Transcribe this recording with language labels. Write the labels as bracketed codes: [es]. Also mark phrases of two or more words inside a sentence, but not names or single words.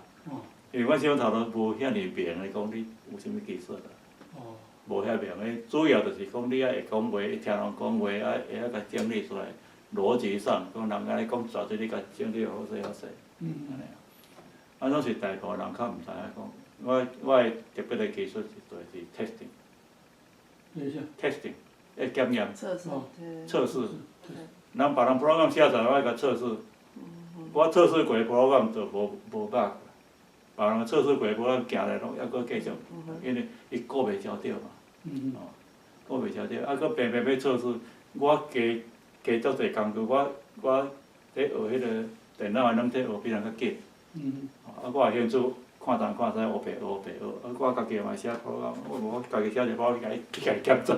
[nan] 因为阮即种头路无遐尔明的讲你有啥物技术啦，无遐明的，主要就是讲你会讲话，会听人讲话，会甲整理出来，逻辑上讲人安尼讲绝对你甲整理好势好势，安尼啊。拢是大部分人较毋知影讲，我的特别的技术就是 testing。检验、测试，人别人 program 写出来，我甲测试。我测试过 program 就无百，别人测试过 program 行来拢还佫继续，因为伊顾袂超着嘛。顾袂超着，佫偏偏要测试，我加足侪工具，我咧学迄个电脑的拢咧学比人较紧。我也先做。看东看西，学白，我家己嘛写 program， 我家己写一个 program 去甲伊检查。